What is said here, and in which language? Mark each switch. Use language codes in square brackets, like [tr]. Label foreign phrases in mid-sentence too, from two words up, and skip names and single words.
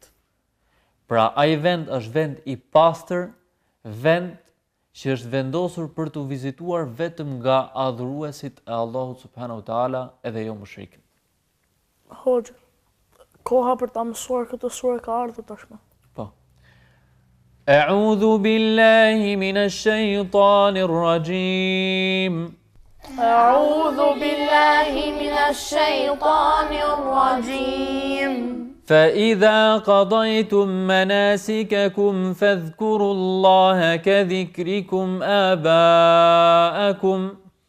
[sq] Pra ai vend është vend i pastër, vend që është vendosur për të vizituar vetëm nga adhuruesit e Allahut [ar] سبحانه وتعالى, [sq] edhe jo mushrikët. Hoxh, koha për ta mësuar këtë sure ka ardhur tashmë. Po. [ar] أعوذ بالله من الشيطان الرجيم. أعوذ بالله من الشيطان الرجيم فإذا قضيتم مناسككم فاذكروا الله كذكركم آباءكم